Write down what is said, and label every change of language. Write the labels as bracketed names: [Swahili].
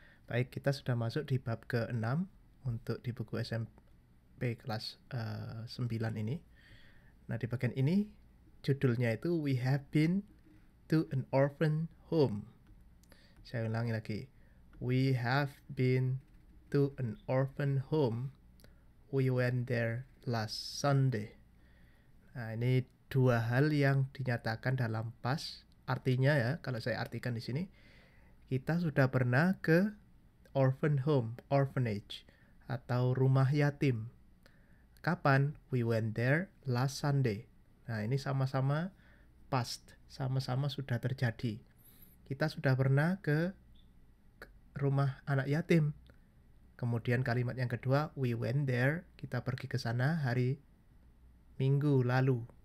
[Indonesian] Baik, kita sudah masuk di bab ke-6 untuk di buku SMP kelas 9 ini. Nah, di bagian ini judulnya itu [English] We Have Been to an Orphan Home. [Indonesian] Saya ulangi lagi. [English] We have been to an orphan home. We went there last Sunday. [Indonesian] Nah, ini dua hal yang dinyatakan dalam past. Artinya ya, kalau saya artikan di sini, kita sudah pernah ke orphan home, orphanage, atau rumah yatim. Kapan? [English] We went there last Sunday. [Indonesian] Nah, ini sama-sama past, sama-sama sudah terjadi. Kita sudah pernah ke rumah anak yatim. Kemudian kalimat yang kedua, [English] we went there, [Indonesian] kita pergi ke sana hari Minggu lalu.